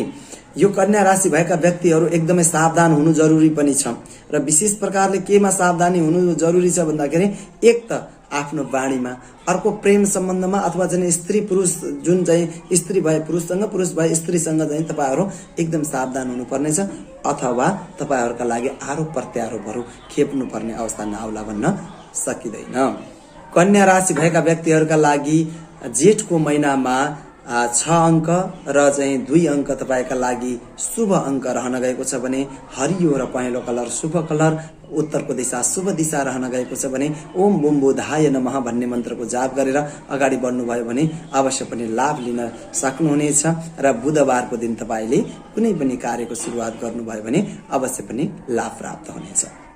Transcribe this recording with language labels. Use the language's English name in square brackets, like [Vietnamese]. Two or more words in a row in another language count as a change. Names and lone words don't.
[Nepali] यो कन्या राशि भएका व्यक्तिहरू एकदमै सावधान हुनु जरुरी पनि छ र विशेष प्रकारले केमा सावधानी हुनु जरुरी छ भन्दाखेरि एक त आफ्नो बाणीमा, अर्को प्रेम सम्बन्धमा अथवा चाहिँ स्त्री पुरुष जुन चाहिँ स्त्री भए पुरुषसँग, पुरुष भए स्त्रीसँग चाहिँ तपाईहरू एकदम सावधान हुनुपर्नेछ, अथवा तपाईहरूका लागि आरोप प्रत्यारोपहरू खेप्नु पर्ने अवस्था नआउला भन्न सकिँदैन। कन्या राशि भएका व्यक्तिहरूका लागि जेठको महिनामा 6 अङ्क र चाहिँ 2 अङ्क तपाईका लागि शुभ अङ्क रहन गएको छ भने हरियो र पहेँलो कलर शुभ कलर, उत्तरको दिशा शुभ दिशा रहन गएको छ भने [Sanskrit] ओम बुम बुधाय नमः [Nepali] भन्ने मन्त्रको जाप गरेर अगाडि बढ्नुभयो भने अवश्य पनि लाभ लिन सक्नुहुनेछ र बुधबारको दिन तपाईले कुनै पनि कार्यको सुरुवात गर्नुभयो भने अवश्य पनि लाभ प्राप्त हुनेछ।